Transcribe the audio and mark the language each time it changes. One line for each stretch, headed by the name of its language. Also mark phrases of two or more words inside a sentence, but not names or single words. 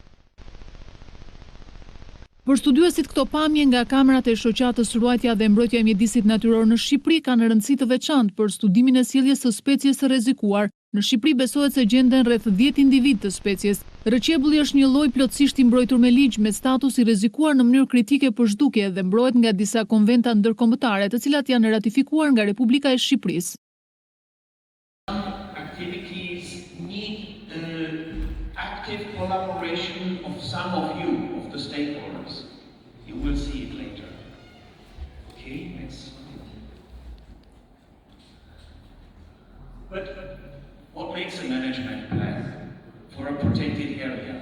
Albanian: Për studiuesit, këto pamje nga kamerat e shoqatës Ruajtja dhe Mbrojtja e Mjedisit Natyror në Shqipëri kanë rëndësi të veçantë për studimin e sjelljes së species së rrezikuar. Në Shqipëri besohet se gjenden rreth 10 individ të species. Rrëqebulli është një lloj plotësisht i mbrojtur me ligj me status i rrezikuar në mënyrë kritike për zhdukje dhe mbrohet nga disa konventa ndërkombëtare, të cilat janë ratifikuar nga Republika e Shqipërisë.
English: Active collaboration of some of you, of the stakeholders. You will see it later. Okay, next. But what makes a management plan for a protected area?